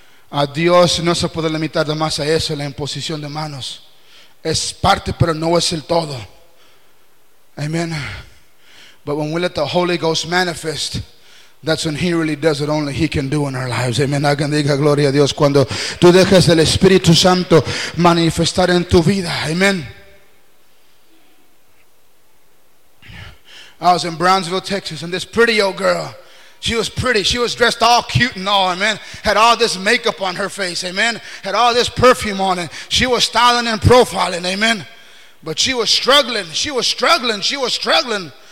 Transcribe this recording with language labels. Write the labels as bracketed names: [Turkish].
[Spanish] A Dios no se puede limitar de más a eso, la imposición de manos. Es parte, pero no es el todo. Amen. [English] But when we let the Holy Ghost manifest, that's when he really does it only he can do in our lives. Amen. [Spanish] Alguien diga gloria a Dios cuando tú dejas el Espíritu Santo manifestar en tu vida. Amen. [English] I was in Brownsville, Texas, and this pretty old girl, she was pretty. She was dressed all cute and all, amen. Had all this makeup on her face, amen. Had all this perfume on it. She was styling and profiling, amen. But she was struggling. She was struggling. She was struggling.